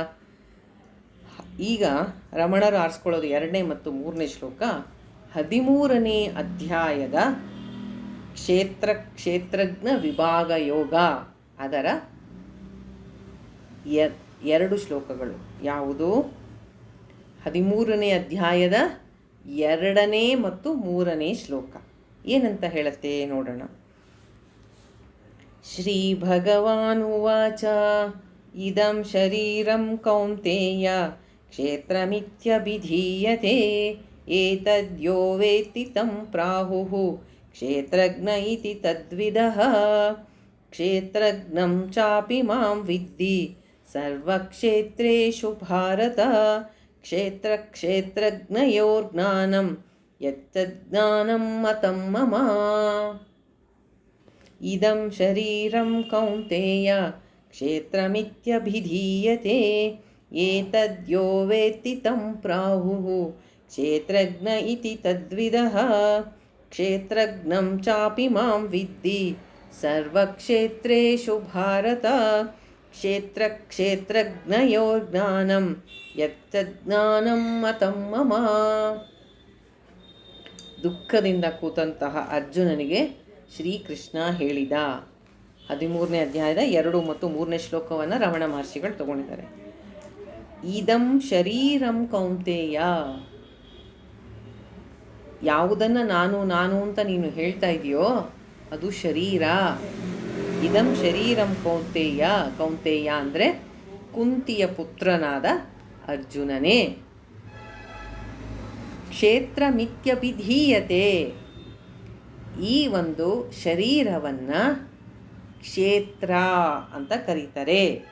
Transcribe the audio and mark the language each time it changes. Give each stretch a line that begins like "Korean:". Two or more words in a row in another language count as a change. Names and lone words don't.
Kannada: ಈಗ ರಮಣರು ಆರಿಸ್ಕೊಳ್ಳೋದು 2ನೇ ಮತ್ತು 3ನೇ ಶ್ಲೋಕ 13ನೇ ಅಧ್ಯಾಯದ ಕ್ಷೇತ್ರಜ್ಞ ವಿಭಾಗ ಯೋಗ. ಅದರ 2 ಶ್ಲೋಕಗಳು ಯಾವುದು? 13ನೇ ಅಧ್ಯಾಯದ 2ನೇ ಮತ್ತು 3ನೇ ಶ್ಲೋಕ ಏನಂತ ಹೇಳುತ್ತೆ ನೋಡೋಣ.
Sanskrit: ಶ್ರೀ ಭಗವಾನುವಾಚ ಇದಂ ಶರೀರಂ ಕೌಂತೇಯ ಕ್ಷೇತ್ರಮಿತ್ಯಭಿಧೀಯತೆ ಏತದ್ಯೋ ವೇತ್ತಿ ತಂ ಪ್ರಾಹುಃ ಕ್ಷೇತ್ರಜ್ಞ ಇತಿ ತದ್ವಿದಃ ಕ್ಷೇತ್ರಜ್ಞಂ ಚಾಪಿ ಮಾಂ ವಿದ್ಧಿ ಸರ್ವಕ್ಷೇತ್ರೇಷು ಭಾರತ ಕ್ಷೇತ್ರಜ್ಞಯೋರ್ಜ್ಞಾನಂ ಯತ್ತಜ್ಞಾನಂ ಮತಂ ಮಮ. ಇದಂ ಶರೀರಂ ಕೌಂತೇಯ ಕ್ಷೇತ್ರಮಿತ್ಯಭಿಧೀಯತೆ ಏತದ್ಯೋ ವೇತ್ತಿ ತಂ ಪ್ರಾಹುಃ ಕ್ಷೇತ್ರಜ್ಞ ಇತಿ ತದ್ವಿದಃ ಕ್ಷೇತ್ರಜ್ಞಂ ಚಾಪಿ ಮಾಂ ವಿದ್ಧಿ ಸರ್ವಕ್ಷೇತ್ರೇಷು ಭಾರತ ಕ್ಷೇತ್ರಜ್ಞಯೋರ್ಜ್ಞಾನಂ ಯಜ್ಞಾನಂ ಮತಂ ಮಮ.
Kannada: ದುಃಖದಿಂದ ಕೂತಂತಹ ಅರ್ಜುನನಿಗೆ ಶ್ರೀಕೃಷ್ಣ ಹೇಳಿದ. 13ನೇ ಅಧ್ಯಾಯದ 2 ಮತ್ತು 3ನೇ ಶ್ಲೋಕವನ್ನು ರಮಣ ಮಹರ್ಷಿಗಳು ತಗೊಂಡಿದ್ದಾರೆ.
Sanskrit: ಇದಂ ಶರೀರಂ ಕೌಂತೆಯ,
Kannada: ಯಾವುದನ್ನು ನಾನು ನಾನು ಅಂತ ನೀನು ಹೇಳ್ತಾ ಇದೆಯೋ ಅದು ಶರೀರ.
Sanskrit: ಇದಂ ಶರೀರಂ ಕೌಂತೆಯ,
Kannada: ಕೌಂತೆಯ ಅಂದರೆ ಕುಂತಿಯ ಪುತ್ರನಾದ ಅರ್ಜುನನೇ.
Sanskrit: ಕ್ಷೇತ್ರ ಮಿತ್ಯಭಿಧೀಯತೆ,
Kannada: ಈ ಒಂದು ಶರೀರವನ್ನು ಕ್ಷೇತ್ರ ಅಂತ ಕರೀತಾರೆ.